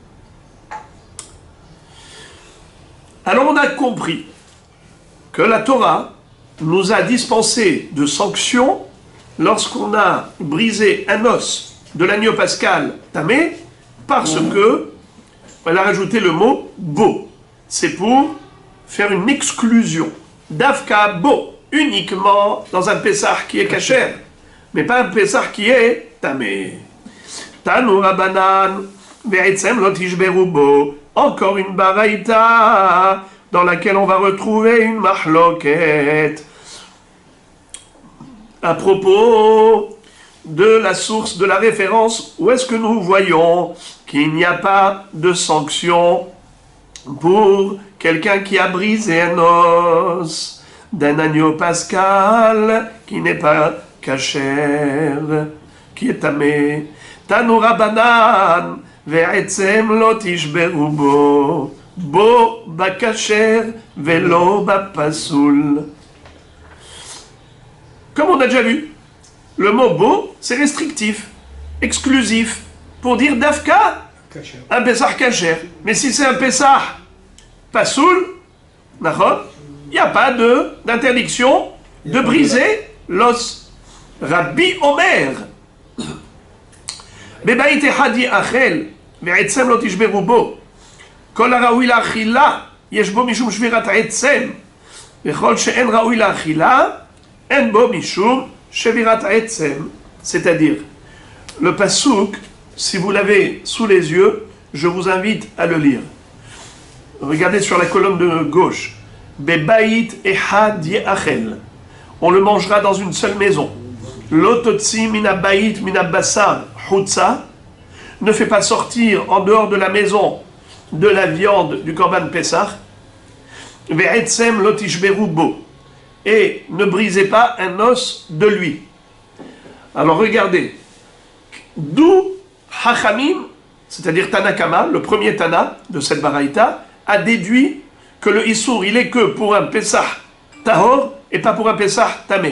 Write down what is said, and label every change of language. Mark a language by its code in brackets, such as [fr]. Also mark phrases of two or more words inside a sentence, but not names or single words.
[fr] Alors on a compris que la Torah nous a dispensé de sanctions lorsqu'on a brisé un os de l'agneau pascal tamé parce que elle a rajouté le mot beau. C'est pour faire une exclusion. [he] דווקא בו, [fr] uniquement dans un Pessah qui est kasher, mais pas un Pessah qui est tamé. [he] תנו רבנן, ועצם לא תשברו בו. [fr] Encore une baraïta dans laquelle on va retrouver une mahloket à propos de la source, de la référence. Où est-ce que nous voyons qu'il n'y a pas de sanction pour quelqu'un qui a brisé un os d'un agneau pascal qui n'est pas kasher, qui est tamé. [he] תנו רבנן ועצם לא תשברו בו, בו בכשר ולא בפסול. [fr] Comme on a déjà vu, le mot beau, c'est restrictif, exclusif, pour dire dafka, un Pessah kasher. Mais si c'est un [he] פסח פסול, [fr] il n'y a pas d'interdiction de briser l'os. [he] רבי אומר, בבית אחד יאכל, ועצם לא תשברו בו. כל הראוי לאכילה, יש בו משום שבירת העצם. וכל שאין ראוי לאכילה, אין בו משום שבירת העצם. [fr] C'est-à-dire, le pasouk, si vous l'avez sous les yeux, je vous invite à le lire. Regardez sur la colonne de gauche. [he] בבית אחד יאכל. [fr] On le mangera dans une seule maison. [he] לא תוציא מן הבית מן הבשר חוצה. [fr] Ne fait pas sortir en dehors de la maison de la viande du [he] קרבן פסח. ועצם לא תשברו בו. [fr] Et ne brisez pas un os de lui. Alors regardez. D'où Hachamim, c'est-à-dire Tanakama, le premier Tana de cette baraïta, a déduit que le Issour, il est que pour un [he] פסח טהור [fr] et pas pour un [he] פסח טמא.